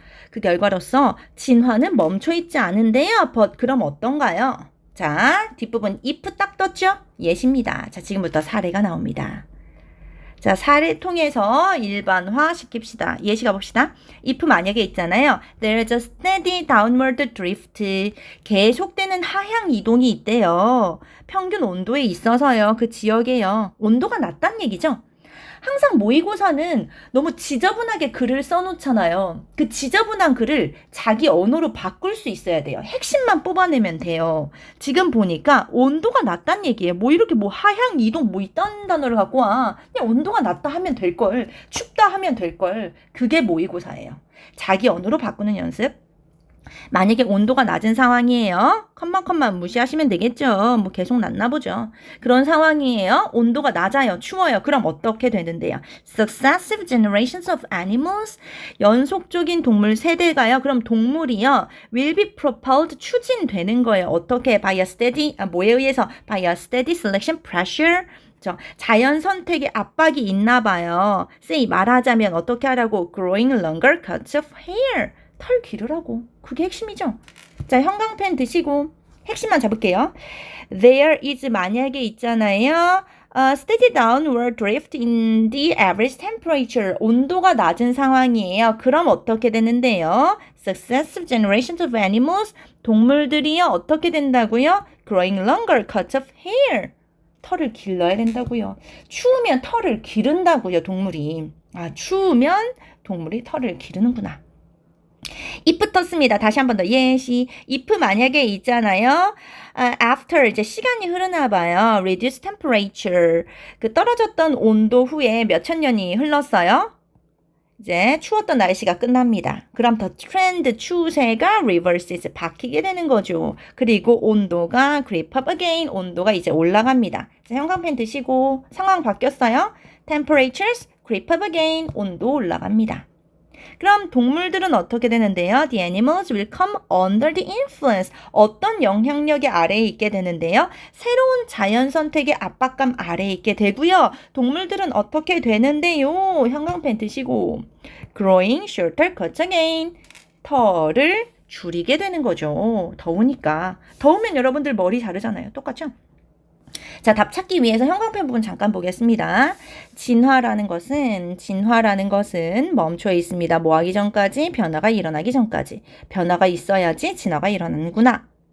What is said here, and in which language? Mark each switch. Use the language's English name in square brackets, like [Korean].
[Korean] 그 결과로서 진화는 멈춰 있지 않은데요. but 그럼 어떤가요? 자, 뒷부분 if 딱 떴죠? 예시입니다. 자, 지금부터 사례가 나옵니다. 자, 사례 통해서 일반화 시킵시다. 예시 가봅시다. if 만약에 있잖아요. [English] There's a steady downward drift. [Korean] 계속되는 하향 이동이 있대요. 평균 온도에 있어서요. 그 지역에요. 온도가 낮다는 얘기죠. 항상 모의고사는 너무 지저분하게 글을 써놓잖아요. 그 지저분한 글을 자기 언어로 바꿀 수 있어야 돼요. 핵심만 뽑아내면 돼요. 지금 보니까 온도가 낮다는 얘기예요. 뭐 이렇게 뭐 하향 이동 뭐 이딴 단어를 갖고 와. 그냥 온도가 낮다 하면 될걸. 춥다 하면 될걸. 그게 모의고사예요. 자기 언어로 바꾸는 연습. 만약에 온도가 낮은 상황이에요. 컴만 무시하시면 되겠죠. 뭐 계속 낮나 보죠. 그런 상황이에요. 온도가 낮아요. 추워요. 그럼 어떻게 되는데요? [English] Successive generations of animals. [Korean] 연속적인 동물 세대가요. 그럼 동물이요. [English] Will be propelled. [Korean] 추진되는 거예요. 어떻게? [English] By a steady, [Korean] 뭐에 의해서? [English] By a steady selection pressure. [Korean] 자연 선택의 압박이 있나 봐요. Say 말하자면 어떻게 하라고? [English] Growing longer cuts of hair. [Korean] 털 기르라고. 그게 핵심이죠. 자, 형광펜 드시고 핵심만 잡을게요. There is 만약에 있잖아요. [English] Steady downward drift in the average temperature. [Korean] 온도가 낮은 상황이에요. 그럼 어떻게 되는데요? [English] Successive generations of animals. [Korean] 동물들이요. 어떻게 된다고요? [English] Growing longer cuts of hair. [Korean] 털을 길러야 된다고요. 추우면 털을 기른다고요. 동물이. 추우면 동물이 털을 기르는구나. if 떴습니다. 다시 한 번 더 예시. if 만약에 있잖아요. after 이제 시간이 흐르나 봐요. [English] reduce temperature. [Korean] 그 떨어졌던 온도 후에 몇천 년이 흘렀어요. 이제 추웠던 날씨가 끝납니다. 그럼 더 트렌드 추세가 reverses 바뀌게 되는 거죠. 그리고 온도가 [English] creep up again. [Korean] 온도가 이제 올라갑니다. 자, 형광펜 드시고 상황 바뀌었어요. [English] temperatures creep up again. [Korean] 온도 올라갑니다. 그럼 동물들은 어떻게 되는데요? [English] The animals will come under the influence. [Korean] 어떤 영향력의 아래에 있게 되는데요? 새로운 자연 선택의 압박감 아래에 있게 되고요. 동물들은 어떻게 되는데요? 형광펜 드시고 [English] growing shorter cuts again. [Korean] 털을 줄이게 되는 거죠. 더우니까. 더우면 여러분들 머리 자르잖아요. 똑같죠? 자, 답 찾기 위해서 형광펜 부분 잠깐 보겠습니다. 진화라는 것은 멈춰 있습니다. 뭐 하기 전까지? 변화가 일어나기 전까지. 변화가 있어야지 진화가 일어나는구나.